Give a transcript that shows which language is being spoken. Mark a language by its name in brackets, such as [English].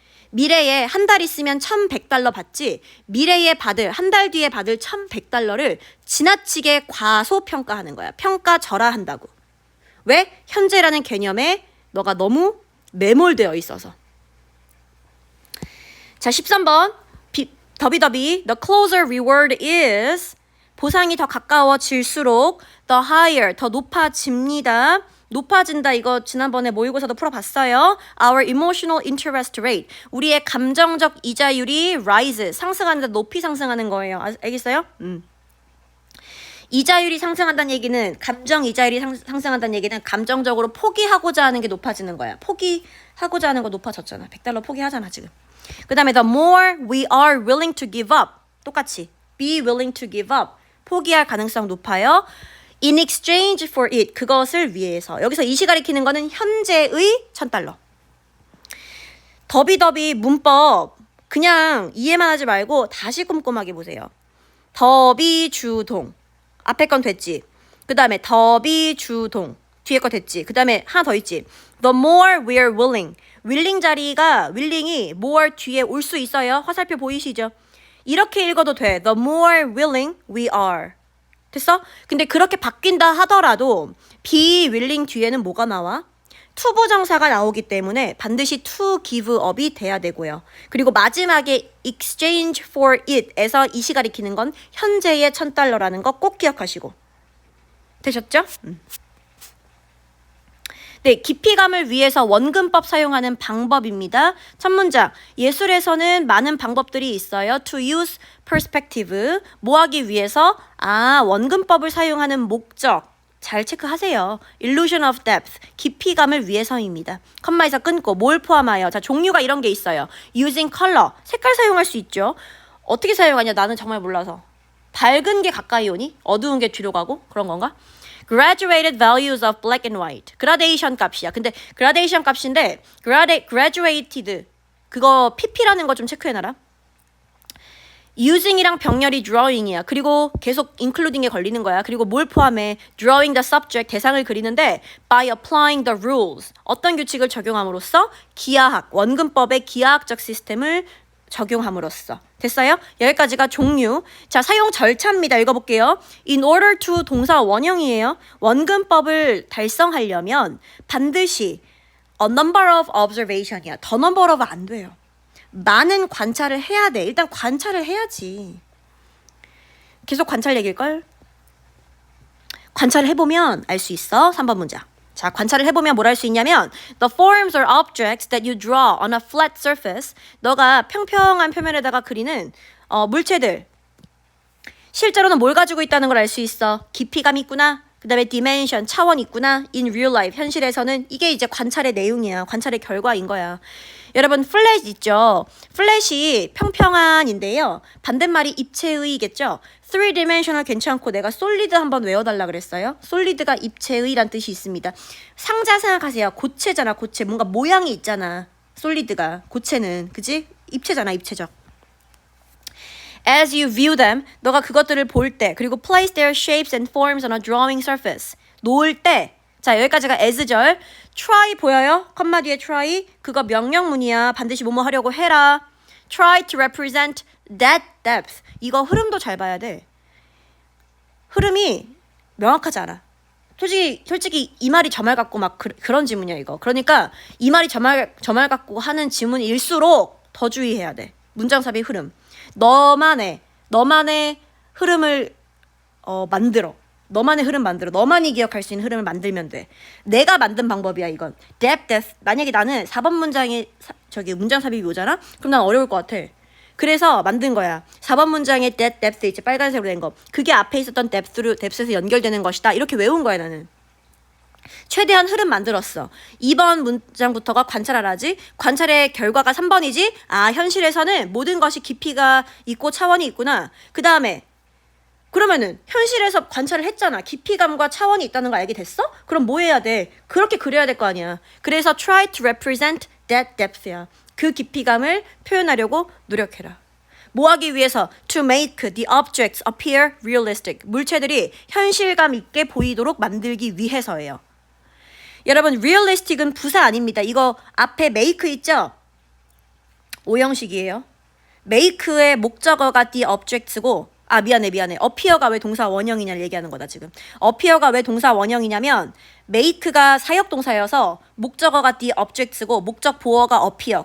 [Korean] 미래에 한 달 있으면 $1,100 받지, 미래에 받을, 한 달 뒤에 받을 $1,100를 지나치게 과소평가하는 거야. 평가절하한다고. 왜? 현재라는 개념에 너가 너무 매몰되어 있어서. 자, 13번. 더비더비. [English] The closer reward is, 보상이 더 가까워질수록 the higher, 더 높아집니다. [Korean] 높아진다. 이거 지난번에 모의고사도 풀어봤어요. Our emotional interest rate, 우리의 감정적 이자율이 rise, 상승하는데 높이 상승하는 거예요. 알겠어요? 이자율이 상승한다는 얘기는, 감정 이자율이 상승한다는 얘기는 감정적으로 포기하고자 하는 게 높아지는 거야. 포기하고자 하는 거 높아졌잖아. $100 포기하잖아 지금. [English] 그 다음에 the more we are willing to give up, 똑같이 be willing to give up, 포기할 가능성 높아요. in exchange for it, 그것을 위해서. [Korean] 여기서 이시 가리키는 거는 현재의 $1,000. 더비더비 문법 그냥 이해만 하지 말고 다시 꼼꼼하게 보세요. 더비주동, 앞에 건 됐지. 그 다음에 더비주동, 뒤에 거 됐지. 그 다음에 하나 더 있지. [English] The more we are willing, willing 자리가, willing이 more 뒤에 올 수 있어요. [Korean] 화살표 보이시죠? 이렇게 읽어도 돼. The more willing we are. 됐어? 근데 그렇게 바뀐다 하더라도 be willing 뒤에는 뭐가 나와? 투부정사가 나오기 때문에 반드시 to give up 이 돼야 되고요. 그리고 마지막에 exchange for it 에서 이시 가리키는 건 현재의 $1,000라는 거 꼭 기억하시고. 되셨죠? 네, 깊이감을 위해서 원근법 사용하는 방법입니다. 첫 문장, 예술에서는 많은 방법들이 있어요. To use perspective, 뭐 하기 위해서? 원근법을 사용하는 목적. 잘 체크하세요. Illusion of depth, 깊이감을 위해서입니다. 컴마에서 끊고 뭘 포함하여? 자, 종류가 이런 게 있어요. Using color, 색깔 사용할 수 있죠. 어떻게 사용하냐? 나는 정말 몰라서. 밝은 게 가까이 오니? 어두운 게 뒤로 가고? 그런 건가? [English] Graduated values of black and white. [Korean] 그라데이션 값이야. 근데 그라데이션 값인데 graduated 그거 pp라는 거 좀 체크해놔라. using이랑 병렬이 drawing이야. 그리고 계속 including에 걸리는 거야. 그리고 뭘 포함해? [English] drawing the subject, 대상을 그리는데 by applying the rules. [Korean] 어떤 규칙을 적용함으로써? 기하학, 원근법의 기하학적 시스템을 적용함으로써. 됐어요? 여기까지가 종류. 자, 사용 절차입니다. 읽어볼게요. In order to 동사 원형이에요. 원근법을 달성하려면 반드시 a number of observation 이야. the number of 안 돼요. 많은 관찰을 해야 돼. 일단 관찰을 해야지. 계속 관찰 얘기일걸? 관찰을 해보면 알 수 있어. 3번 문장. [English] 자, 관찰을 해보면 뭘 할 수 있냐면 The forms or objects that you draw on a flat surface. [Korean] 너가 평평한 표면에다가 그리는 물체들. 실제로는 뭘 가지고 있다는 걸 알 수 있어. 깊이감 있구나. 그 다음에 dimension, 차원 있구나. In real life, 현실에서는 이게 이제 관찰의 내용이야. 관찰의 결과인 거야. 여러분 플랫 있죠? 플랫이 평평한인데요. 반대말이 입체의겠죠? 3dimensional 괜찮고 내가 솔리드 한번 외워달라 그랬어요. 솔리드가 입체의란 뜻이 있습니다. 상자 생각하세요. 고체잖아. 고체. 뭔가 모양이 있잖아. 솔리드가. 고체는. 그지? 입체잖아. 입체적. [English] As you view them, 너가 그것들을 볼 때, 그리고 place their shapes and forms on a drawing surface. [Korean] 놓을 때, 자, 여기까지가 as절. try 보여요? 컴마 뒤에 try. 그거 명령문이야. 반드시 뭐뭐 하려고 해라. [English] try to represent that depth. [Korean] 이거 흐름도 잘 봐야 돼. 흐름이 명확하지 않아. 솔직히 이 말이 저 말 같고 막 그런 지문이야 이거. 그러니까 이 말이 저 말 같고 하는 지문일수록 더 주의해야 돼. 문장삽의 흐름. 너만의 흐름을 만들어. 너만의 흐름 만들어. 너만이 기억할 수 있는 흐름을 만들면 돼. 내가 만든 방법이야 이건. [English] depth. [Korean] 만약에 나는 4번 문장에 문장 삽입이 오잖아? 그럼 난 어려울 것 같아. 그래서 만든 거야. 4번 문장에 that depth 있지. 빨간색으로 된 거. 그게 앞에 있었던 depth에서 연결되는 것이다. 이렇게 외운 거야 나는. 최대한 흐름 만들었어. 2번 문장부터가 관찰하라지. 관찰의 결과가 3번이지. 현실에서는 모든 것이 깊이가 있고 차원이 있구나. 그 다음에 그러면은 현실에서 관찰을 했잖아. 깊이감과 차원이 있다는 거 알게 됐어? 그럼 뭐 해야 돼? 그렇게 그려야 될 거 아니야. 그래서 try to represent that depth 야. 그 깊이감을 표현하려고 노력해라. 뭐 하기 위해서? [English] To make the objects appear realistic. [Korean] 물체들이 현실감 있게 보이도록 만들기 위해서예요. 여러분, realistic은 부사 아닙니다. 이거 앞에 make 있죠? 오형식이에요. make의 목적어가 the objects고 미안해. appear가 왜 동사 원형이냐를 얘기하는 거다 지금. appear가 왜 동사 원형이냐면 make가 사역동사여서 목적어가 the objects고 목적 보어가 appear.